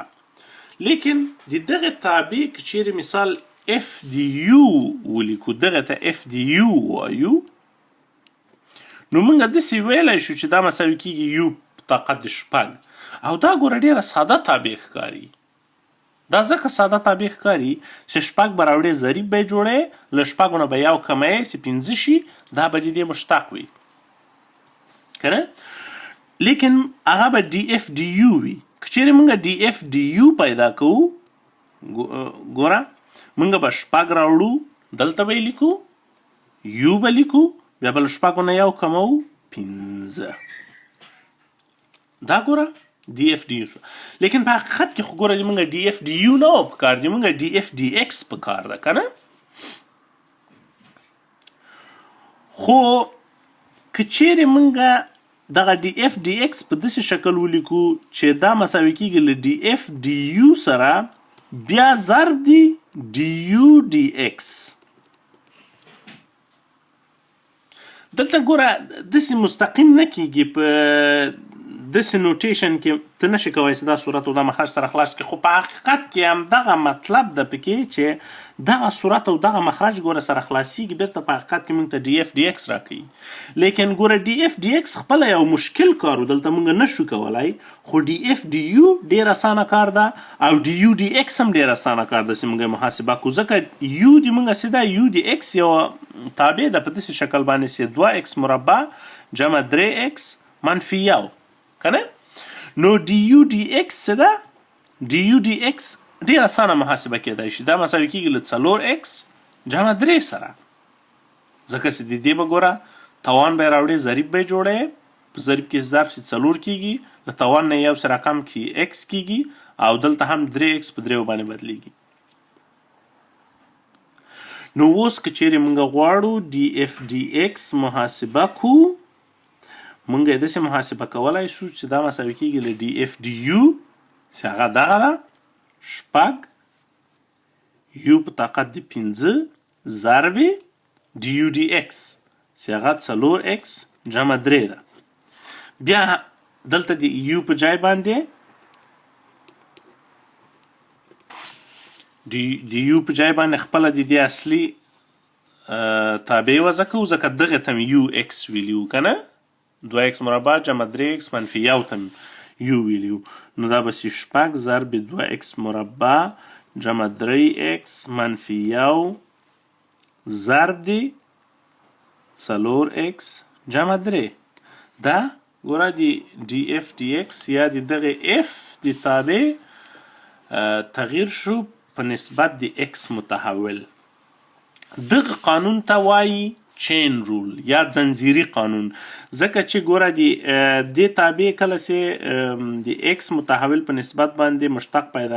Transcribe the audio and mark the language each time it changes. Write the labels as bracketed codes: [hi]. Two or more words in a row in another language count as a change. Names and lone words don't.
[ps] لیکن د دغه تابع که چیرې مثال اف د یو ولیکو دغه ته اف د یو وایو نو موږ داسې ویلی شو چې دا مساوي کېږي یو په طاقت د شپږ او دا ګوره ډېره ساده تابع ښکاري. دا ځکه ساده تابع ښکاري چې شپږ به راوړې ضریب به یې جوړې له شپږو نه به یو کموې چې پنځه شي دا به د دې مشتق وي که نه. لیکن هغه به [en] D F D [ps] یو وي. که چیرې موږ [en] D F D [ps] یو پیدا کوو ګوره موږ به شپږ راوړو دلته به یې لیکو یو به لیکو بیا به له شپږو نه یو کموو پنځه دا ګوره [en] D F D [ps] یو. لیکن په حقیقت کې خو ګوره موږ [en] D F D [ps] یو نه پکار دی موږ [en] D F D X [ps] پکار ده که نه. خو که چیرې موږ دغه [en] D F D X [ps] په داسې شکل ولیکو چې دا مساوي کېږي له [en] D F D [ps] یو سره بیا ضرب دی डी یو [en] D X. [ps] دلته ګوره داسې مستقیم نه کېږي په داسې نوټیشن کې ته نشي کولی چې دا صورت او دا مخرج سره خلاص کړي خو په حقیقت کې همدغه مطلب ده پکې چې دغه صورت او دغه مخرج ګوره سره خلاصیږي بیرته په حقیقت کې موږ ته [en] D F D X [ps] راکوي. لیکن ګوره [en] D F D X [ps] خپله یو مشکل کار و دلته موږ نشو کولی خو [en] D F D [ps] یو ډېر اسانه کار ده او डी یو [en] D X [ps] هم ډېر اسانه کار ده چې موږ محاسبه کړو ځکه یو د موږ سیده یو [en] D X [ps] یو تابع ده په داسې شکل باندې چې 2x مربع جمع 3x منفي یو که نه. نو डी یو [en] D X [ps] څه ده डी یو [en] D X [ps] ډېر اسانه محاسبه کېدای شي دا مساوي کېږي له 4x جمع 3 سره ځکه چې د دې به ګوره توان به یې راوړې ضریب به یې جوړې په ضریب کې ضرب چې 4 کېږي له توان نه یو سره کم کې x کېږي او دلته هم 3x په 3 باندې بدلېږي. نو اوس که چیرې موږ غواړو [en] D F D X [ps] محاسبه کو موږ یې داسې محاسبه کولی شو چې دا مساوي کېږي له [en] D F D [ps] یو چې هغه دغه ده شپږ یو په طاقت د پنځه ضرب डी یو [en] D X [ps] چې هغه 4x جمع 3 ده. بیا دلته د یو په ځای باندې د یو په ځای باندې خپله د دې اصلي تابع وضع کوو ځکه دغې ته مې یو ایکس ویلي وو که نه 2x مربع جمع 3x منفي یو ته یو ویلي وو نو دا به سي شپږ ضرب 2x مربع جمع 3x منفي یو ضرب دی 4x جمع 3 دا ګوره د [en] D F D X [ps] یا د دغه f د تابع تغییر شو په نسبت د x متحول. دغه قانون ته وایي [en] chain rule [ps] یا زنځیري قانون ځکه چې ګوره د دې تابع کله چې د x متحول په نسبت باندې مشتق پیدا